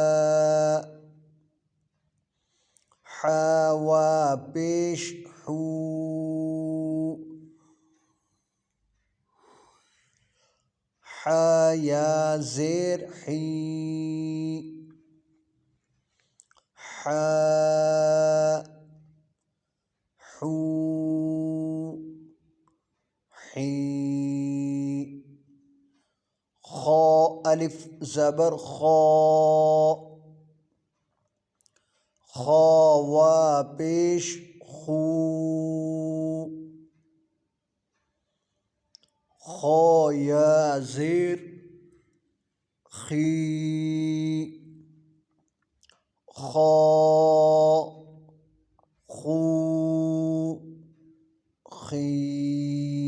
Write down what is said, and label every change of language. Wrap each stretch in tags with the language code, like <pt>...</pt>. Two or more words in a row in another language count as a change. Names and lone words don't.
<ur>حا، وا پیش حو، حا، یا زیر حی، حا، حو، حی۔ خا، الف زبر خا، خا، وا پیش خو، خا، یا زیر خی، خا، خو، خی.</ur>